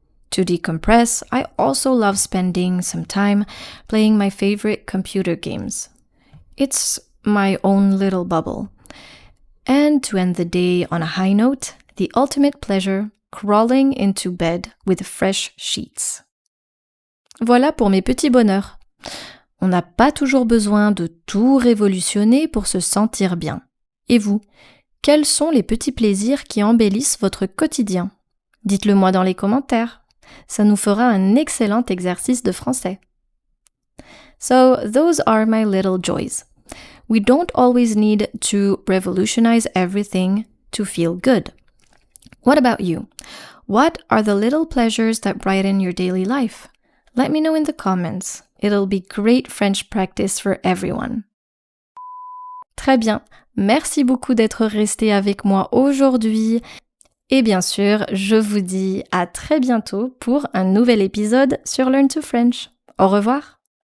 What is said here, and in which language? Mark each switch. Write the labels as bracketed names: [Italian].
[English] To decompress, I also love spending some time playing my favorite computer games. It's my own little bubble. And to end the day on a high note, the ultimate pleasure, crawling into bed with fresh sheets. [French] Voilà pour mes petits bonheurs. On n'a pas toujours besoin de tout révolutionner pour se sentir bien. Et vous, quels sont les petits plaisirs qui embellissent votre quotidien? Dites-le moi dans les commentaires. Ça nous fera un excellent exercice de français. [English] So, those are my little joys. We don't always need to revolutionize everything to feel good. What about you? What are the little pleasures that brighten your daily life? Let me know in the comments. It'll be great French practice for everyone. [French] Très bien. Merci beaucoup d'être resté avec moi aujourd'hui. Et bien sûr, je vous dis à très bientôt pour un nouvel épisode sur Learn to French. Au revoir.